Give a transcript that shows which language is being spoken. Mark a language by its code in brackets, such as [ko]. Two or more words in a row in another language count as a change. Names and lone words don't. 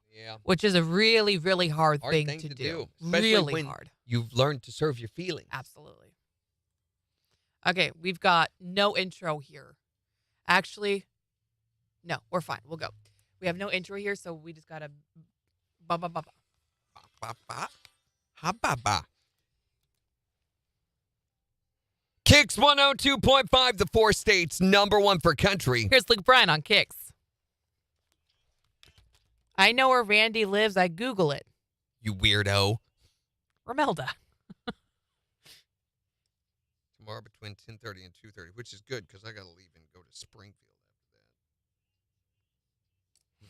[en] Yeah. Which is a really, really hard thing to do. Especially Really when hard. you've learned to serve your feelings. Absolutely. Okay, we've got no intro here. Actually, no, we're fine. We'll go. We have no intro here, so we just got to ba-ba-ba-ba. Ba-ba-ba. Ha-ba-ba. KIX 102.5, the 4 states, #1 for country. Here's Luke Bryan on KIX. I know where Randy lives. I Google it. You weirdo. Romelda. Tomorrow between 10:30 and 2:30, which is good because I got to leave and go to Springfield after that.